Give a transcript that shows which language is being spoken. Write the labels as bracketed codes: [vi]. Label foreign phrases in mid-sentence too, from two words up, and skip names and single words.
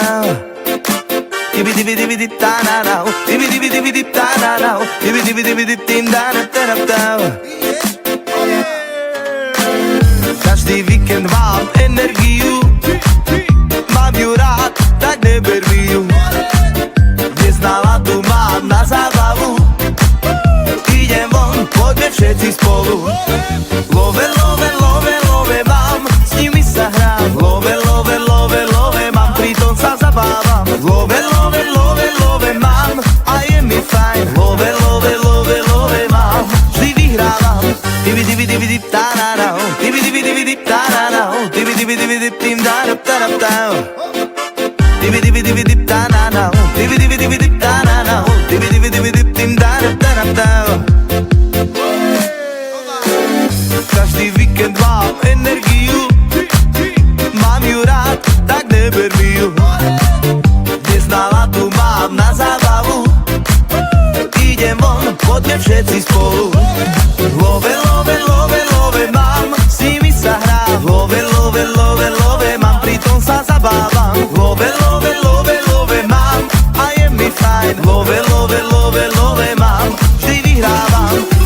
[sk] Dibi dip da na na, dibi dip da na na, dibi dip dim da da da da. Každý víkend mám energiu, mám ju rád, tak neber mi ju. Dnes náladu mám na zábavu, idem von, poďme všetci spolu. [en] Love, love, love, love [sk] mám, s nimi sa hrám. [en] Love, love, love, love [sk] mám, pritom sa zabávam. [en] Love, love, love, love [sk] mám, a je mi fajn. [en] Love, love, love, love [sk] mám, vždy vyhrávam. Dibi dip da na na, dibi dip da na na, dibi dip dim da da da da. Dibi dip da na na, dibi dip da na na, dibi dip dim da da da da. Každý víkend mám energiu, mám ju rád, tak neber mi ju. Dnes náladu mám na zábavu, idem von, poďme všetci spolu. [en] Love, love, love, love [sk] mám, s nimi sa hrám. [en] Love, love, love, love [sk] mám, pritom sa zabávam. [en] Love, love, love, love [sk] mám, a je mi fajn. [en] Love, love, love, love [sk] mám, vždy vyhrávam.